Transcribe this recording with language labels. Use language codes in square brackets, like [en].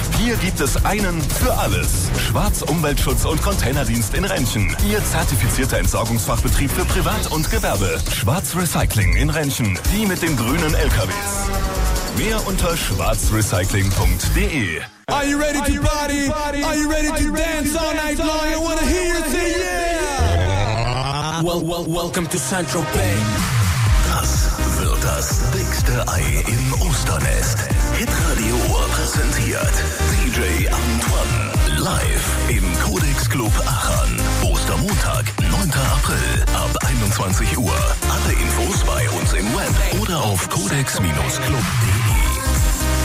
[de] Hier gibt es einen für alles. Schwarz Umweltschutz und Containerdienst in Rentschen. Ihr zertifizierter Entsorgungsfachbetrieb für Privat und Gewerbe. Schwarz Recycling in Rentschen. Die mit den grünen LKWs. Mehr unter schwarzrecycling.de. [en] Are you ready to party? Are you ready to dance all night long? I wanna hear you say yeah! Welcome to Central Bay. [de] Das wird das dickste Ei im Osternest. Hitradio präsentiert DJ Antoine. Live im Codex Club Aachen. Ostermontag, 9. April ab 21 Uhr. Alle Infos bei uns im Web oder auf codex-club.de.